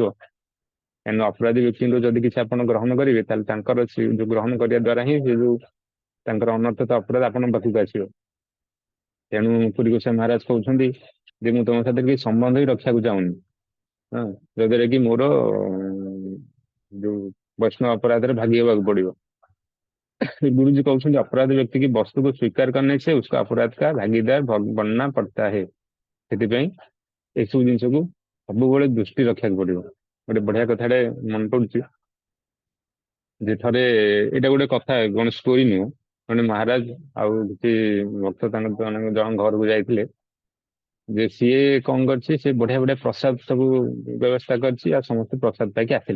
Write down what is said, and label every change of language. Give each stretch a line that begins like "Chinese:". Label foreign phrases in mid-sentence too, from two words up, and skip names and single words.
Odia: କାହିଁକି ଅପରାଧୀ ବ୍ୟକ୍ତିଙ୍କୁ ଯଦି କିଛି ଆପଣ ଗ୍ରହଣ କରିବେ, ତାହେଲେ ତାଙ୍କର ଯୋଉ ଗ୍ରହଣ କରିବା ଦ୍ଵାରା ହିଁ ସେ ଯୋଉ ତାଙ୍କର ଅନର୍ଥ ଅପରାଧ ଆପଣଙ୍କ ପାଖକୁ ଆସିବ। ତେଣୁ ପୁରୀ ଗୋସ୍ୱାମୀ ମହାରାଜ କହୁଛନ୍ତି ଯେ ମୁଁ ତମ ସାଥିରେ କିଛି ସମ୍ବନ୍ଧ ବି ରଖିବାକୁ ଚାହୁଁନି। ହଁ, ଯଦ୍ୱାରା କି ମୋର ଯୋଉ ବୈଷ୍ଣବ ଅପରାଧରେ ଭାଗି ହେବାକୁ ପଡିବ।
Hindi: गुरुजी कहते अपराध व्यक्ति की वस्तु को स्वीकार करने से उसका अपराध का भागीदार बनना पड़ता है।
Odia: ସେଥିପାଇଁ ଏସବୁ ଜିନିଷକୁ ସବୁବେଳେ ଦୃଷ୍ଟି ରଖିବାକୁ ପଡିବ। ଗୋଟେ ବଢିଆ କଥାଟେ ମନେ ପଡୁଛି ଯେ ଥରେ ଏଇଟା ଗୋଟେ କଥା କଣ ଷ୍ଟୋରି ନୁହଁ, ମାନେ ମହାରାଜ ଆଉ କିଛି ଭକ୍ତ ତାଙ୍କ ଜଣ ଘରକୁ ଯାଇଥିଲେ ଯେ ସିଏ କଣ କରିଛି, ସେ ବଢିଆ ବଢିଆ ପ୍ରସାଦ ସବୁ ବ୍ୟବସ୍ଥା କରିଛି ଆଉ ସମସ୍ତେ ପ୍ରସାଦ ପାଇକି ଆସିଲେ।